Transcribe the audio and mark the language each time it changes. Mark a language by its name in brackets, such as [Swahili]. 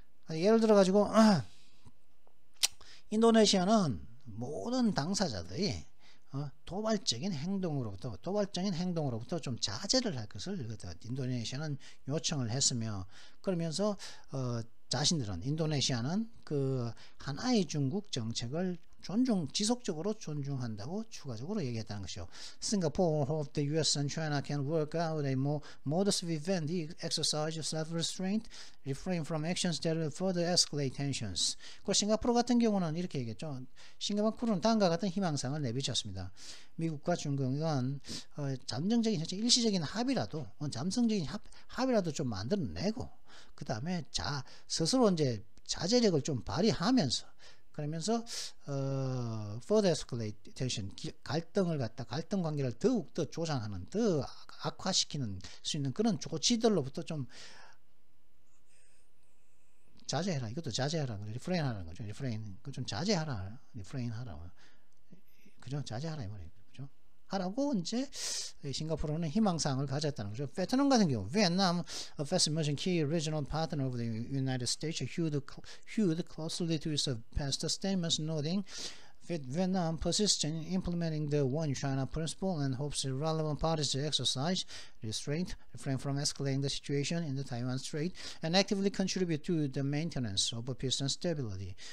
[Korean] 예를 들어 가지고 인도네시아는 모든 당사자들이 도발적인 행동으로부터 좀 자제를 할 것을 인도네시아는 요청을 했으며, 그러면서 자신들은 인도네시아는 그 하나의 중국 정책을 지속적으로 존중한다고 추가적으로 얘기했다는 것이요. [English] Singapore hoped the US and China can work out a more modest vivendi exercise of self-restraint, refrain from actions that will further escalate tensions. [Korean] 그 싱가포르 같은 경우는 이렇게 얘기했죠. 싱가포르는 다음과 같은 희망상을 내비쳤습니다. 미국과 중국은 잠정적인 일시적인 합의라도 합의라도 좀 만들어내고, 그 다음에 스스로 이제 자제력을 좀 발휘하면서, 그러면서 [English] further escalation, [Korean] 갈등 관계를 더욱 더 조장하는, 더 악화시키는 수 있는 그런 조치들로부터 좀 자제해라. 이것도 자제하라. 리프레인 하라는 거죠. 리프레인. 그 좀 자제하라. 리프레인 하라. 그죠? 자제하라 이 말이에요. 그죠? 하라고 이제 싱가포르는 희망사항을 가졌다는 거죠. 베트남 같은 경우, [English] Vietnam, a fast emerging key regional partner of the United States, hewed closely to its past statements, noting Vietnam persists in implementing the One China principle and hopes the relevant parties to exercise restraint, refrain from escalating the situation in the Taiwan Strait, and actively contribute to the maintenance of peace and stability.